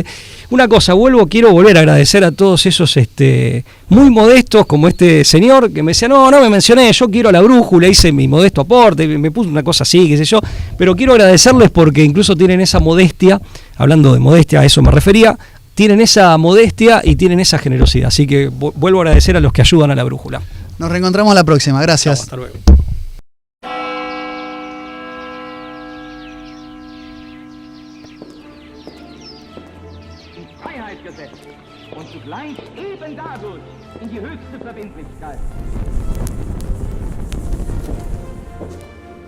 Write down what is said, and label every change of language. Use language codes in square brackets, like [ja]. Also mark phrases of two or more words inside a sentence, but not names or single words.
[es] Una cosa, quiero volver a agradecer a todos esos muy modestos, como este señor que me decía, no me mencioné, yo quiero la brújula, hice mi modesto aporte, me puso una cosa así, qué sé yo, pero quiero agradecerles porque incluso tienen esa modestia, hablando de modestia, a eso me refería, tienen esa modestia y tienen esa generosidad, así que vuelvo a agradecer a los que ayudan a la brújula. Nos reencontramos la próxima, gracias. Hasta luego. [de] Freiheit gesetzt und zugleich eben dadurch in die höchste Verbindlichkeit.